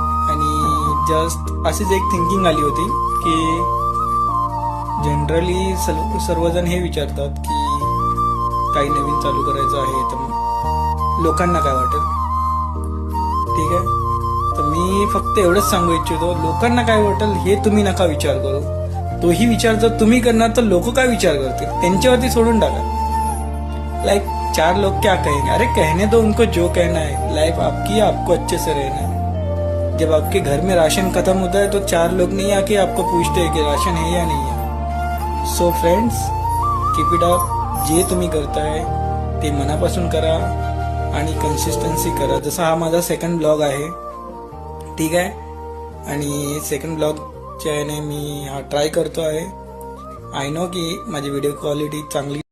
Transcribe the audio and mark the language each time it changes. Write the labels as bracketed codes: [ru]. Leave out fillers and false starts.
[mr] आणि जस्ट अशीच एक थिंकिंग आली होती की जनरली सर्वजण हे विचारतात की काही नवीन चालू करायचं आहे तर लोकांना काय वाटेल. ठीक आहे, तर मी फक्त एवढंच सांगू इच्छितो, लोकांना काय वाटेल हे तुम्ही नका विचार करू. तोही विचार जर तुम्ही करणार तर लोक काय विचार करतील त्यांच्यावरती सोडून टाका. [hi] लाइक 4 लोग क्या कहेंगे, अरे कहने दो उनको जो कहना है. लाइफ आपकी है, आपको अच्छे से रहना है. जब आपके घर में राशन खत्म होता है तो 4 लोग नहीं आके आपको पूछते हैं कि राशन है या नहीं है. [en] So friends, keep it up. [mr] जे तुम्ही करताय ते मनापासून करा आणि कन्सिस्टन्सी करा. जसा हा माझा सेकंड ब्लॉग आहे, ठीक आहे. आणि सेकंड ब्लॉगच्या याने मी हा ट्राय करतो आहे. [en] I know [mr] की माझी व्हिडिओ क्वालिटी चांगली